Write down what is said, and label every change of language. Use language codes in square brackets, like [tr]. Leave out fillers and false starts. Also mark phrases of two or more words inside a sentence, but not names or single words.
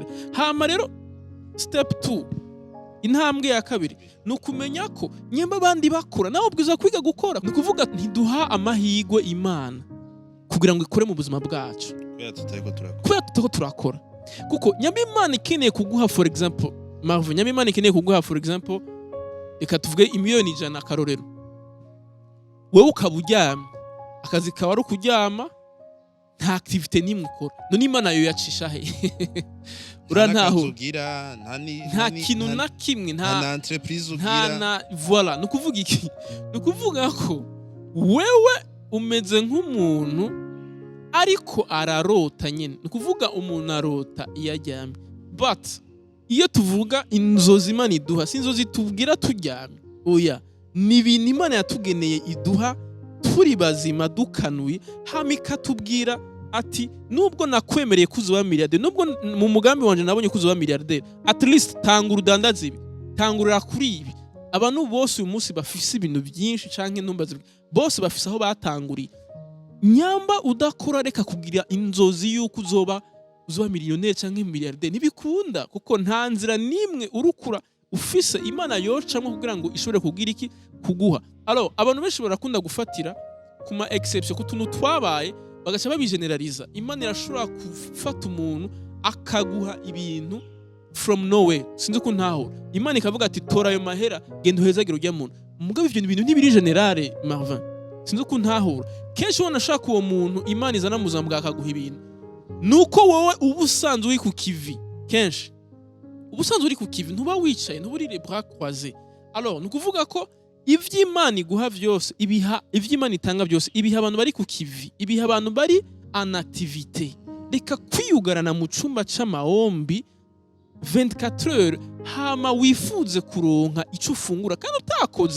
[rn] Hama rero step 2, intambwe ya kabiri ni ukumenya ko nyamba abandi bakora nawe ubwiza kwiga gukora. Ni kuvuga ntiduha amahirwe Imana kugira ngo ikore mu buzima bwacu kubera tutariko turakora. Kuko nyamba Imana ikeneye kuguha [en] for example [rn] Marvin, nyamba Imana ikeneye kuguha [en] for example [rn] reka tuvuge imiliyoni 100 akarorero, wewe ukaba uryamye, akazi kawe ari ukuryama, nta activité nimwe ukora, none Imana yo yacisha he? Urantaho nta kintu na kimwe, nta entreprise ugira, nta voilà. Nukuvuga iki? Nukuvuga ko wewe umeze nk'umuntu ariko ararota nyene. Nukuvuga umuntu arota iyo aryamye, but iyo tuvuga inzozi Imana iduha si inzozi tubwira turyamye, oya, ni ibintu Imana yatugeneye iduha turi bazima dukanuye, hama ikatubwira ati nubwo nakwemereye kuzuba miliyarderi, nubwo mu mugambi wanje nabonye kuzuba miliyarderi, [en] at least [rn] tangura udandaza ibi, tangurira kuri ibi. Abantu bose uyu munsi bafise ibintu byinshi canke ntumbaze, bose bafise aho batanguriye. Nyamba udakora reka kugira inzozi yuko uzoba miliyoneri canke miliyarderi, ntibikunda, kuko nta nzira nimwe urukura ufise Imana yocamwe kugira ngo ishobore kugira iki kuguha. Alors abantu benshi barakunda gufatira kuma exception ku tuntu twabaye bagaca babigeneraliza. Imana irashobora gufata umuntu akaguha ibintu [en] from nowhere, [rn] sinzi ko ntaho Imana ikavuga ati tora ayo mahera genda uhezagire urya muntu. Mugabo ivyo bintu ntibiri generale Marvin, sinzi ko ntaho kenshi ubona ashaka uwo muntu Imana izana muzambwa akaguha ibintu, nuko wowe ubusanzwe uri ku kivi. Kenshi ubusanzwe uri ku kivi ntuba wicaye, ntuba uri [fr] les bras croisés. [rn] Alors nukuvuga ko ivy'Imana iguha vyose, ivy'Imana itanga byose ibiha abantu bari ku kivi, ibiha abantu bari [fr] en activité. [rn] Reka kwiyugarana mu cumba c'amahombi 24 heures hama wifuze kuronka ico ufungura kandi utakoze.